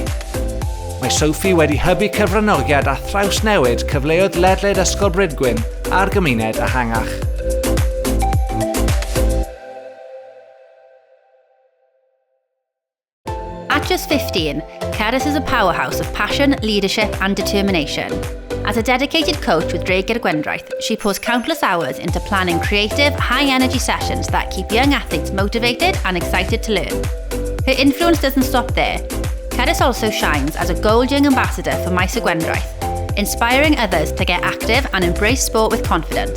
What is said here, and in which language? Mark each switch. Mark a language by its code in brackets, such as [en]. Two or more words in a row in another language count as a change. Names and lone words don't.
[cy] Mae Sophie wedi hybu cyfranogiad a thraws newid cyfleoedd ledled Ysgol Brydgwyn a'r gymuned ehangach. [en] At just 15, Cerys is a powerhouse of passion, leadership and determination. As a dedicated coach with Gaerfyrddin, she pours countless hours into planning creative, high-energy sessions that keep young athletes motivated and excited to learn. Her influence doesn't stop there. Cerys also shines as a Gold Young Ambassador for Maes y Gwendraeth, inspiring others to get active and embrace sport with confidence.